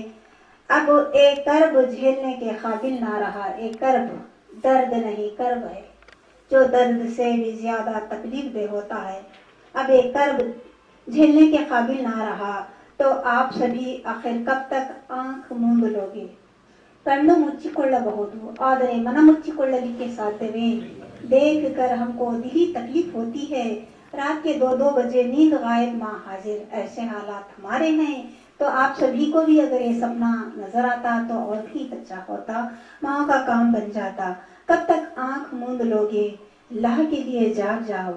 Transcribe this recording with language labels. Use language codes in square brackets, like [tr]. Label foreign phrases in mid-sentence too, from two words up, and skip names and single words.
[ur] اب ایک کرب جھیلنے کے قابل نہ رہا. ایک کرب درد نہیں کرب ہے جو درد سے بھی زیادہ تکلیف دہ ہوتا ہے. اب ایک کرب جھیلنے کے قابل نہ رہا تو آپ سبھی آخر کب تک آنکھ موند لوگے. [kn] ಕಣ್ಣು ಮುಚ್ಚಿಕೊಳ್ಳಬಹುದು ಆದರೆ ಮನ ಮುಚ್ಚಿಕೊಳ್ಳಲಿಕ್ಕೆ ಸಾಧ್ಯವೇ. [ur] دیکھ کر ہم کو دلی تکلیف ہوتی ہے. رات کے 2 بجے نیند غائب ماں حاضر, ایسے حالات ہمارے ہیں. تو آپ سبھی کو بھی اگر یہ سپنا نظر آتا تو اور بھی اچھا ہوتا, ماں کا کام بن جاتا. کب تک آنکھ موند لوگے, اللہ کے لیے جاگ جاؤ.